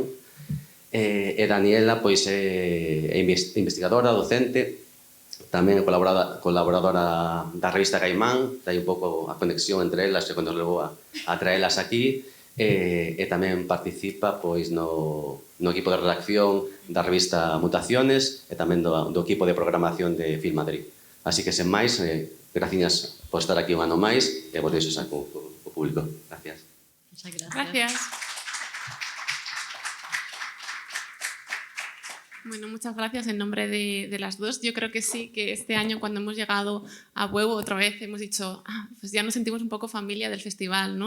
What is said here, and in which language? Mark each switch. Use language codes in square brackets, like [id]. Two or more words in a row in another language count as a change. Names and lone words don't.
[gl] E Daniela, pois, é investigadora, docente, tamén colaboradora da revista Caimán, dai un pouco a conexión entre elas que nos levou a traelas aquí, e tamén participa, pois, no equipo de redacción da revista Mutaciones e tamén do equipo de programación de Film Madrid. Así que, sen máis, gracias por estar aquí un ano máis e vos deixo xa co público. [es] Gracias. Muchas gracias. Gracias. Bueno, muchas gracias en nombre de las dos. Yo creo que sí, que este año cuando hemos llegado a Bueu otra vez hemos dicho, pues ya nos sentimos un poco familia del festival, ¿no?